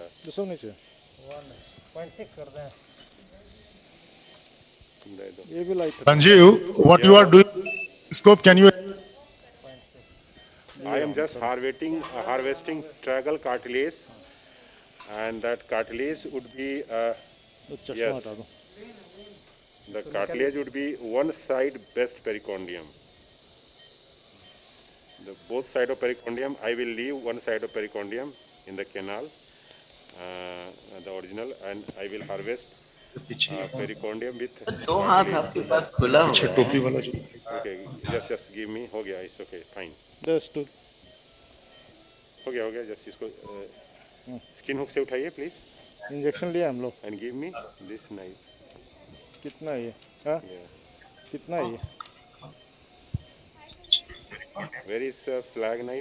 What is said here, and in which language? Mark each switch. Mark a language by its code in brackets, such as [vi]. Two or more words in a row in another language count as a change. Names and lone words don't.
[hi] सब नीचे 1.6 कर दें. ये भी लाइट. [en] Sanjeev, what you are doing? Scope, can you? I am just harvesting tragal cartilage, and that cartilage would be yes, the cartilage would be one side best pericardium. Both side of pericardium, I will leave one side of pericardium in the canal, the original, and I will harvest pericardium with. [hi] दो हाथ आपके पास खुला हुआ है. [en] Okay, just give me. [hi] हो गया. [en] It's okay, fine. Just to. [hi] हो गया. जस्ट इसको [en] skin hook [hi] से उठाइए प्लीज. इंजेक्शन लिया हम लोग. [en] And give me this knife. [hi] कितना है ये? हाँ? कितना है ये? [en] Where is flag knife?